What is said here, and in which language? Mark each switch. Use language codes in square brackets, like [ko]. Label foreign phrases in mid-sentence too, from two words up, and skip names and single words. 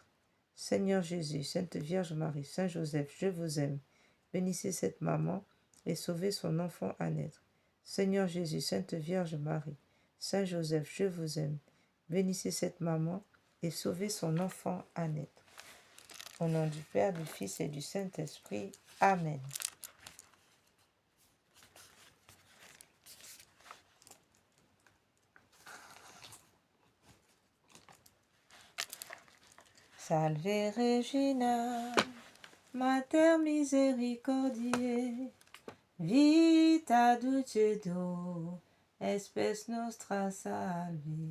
[fr] Seigneur Jésus, Sainte Vierge Marie, Saint Joseph, je vous aime. Bénissez cette maman et sauvez son enfant à naître. Seigneur Jésus, Sainte Vierge Marie, Saint Joseph, je vous aime. Bénissez cette maman et sauvez son enfant à naître. Au nom du Père, du Fils et du Saint-Esprit. Amen. [la] Salve Regina, Mater misericordiae, vita dulcedo, espes nostra salve.